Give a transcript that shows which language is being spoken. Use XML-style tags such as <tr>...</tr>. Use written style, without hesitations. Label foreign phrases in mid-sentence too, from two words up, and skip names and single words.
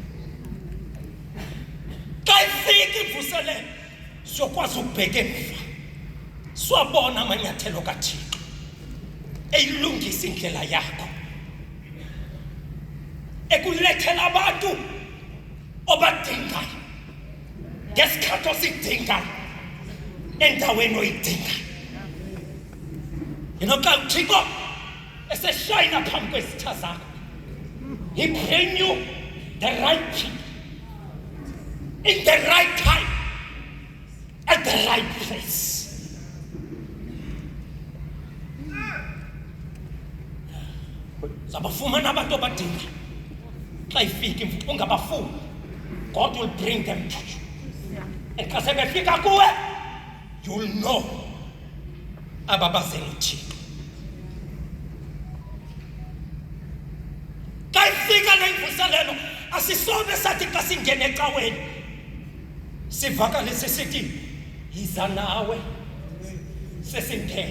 <xh>Xa ifika imvuselelo siyokwazi ukubheka emva, siwabona amanyathelo kaThixo eyilungisa indlela yakho, ekulethela abantu obadingayo ngesikhathi osidingayo endaweni oyidingayo. Xa uThixo eseshayina phambi kwezitha zakho,</xh> <en>he bring you the right people in the right time at the right place.</en> <xh>Zabafumana abantu obadingayo. Xa ifika ungabafuni,</xh> <en>God will bring them to you.</en> <xh>And xa sebefika kuwe,</xh> <en>you'll know</en> <xh>ababazela uThixo. Xa ifika le mvuselelo asisobe sathi xa singene ecaweni sivakalise sithi yiza nawe sesingene.</xh>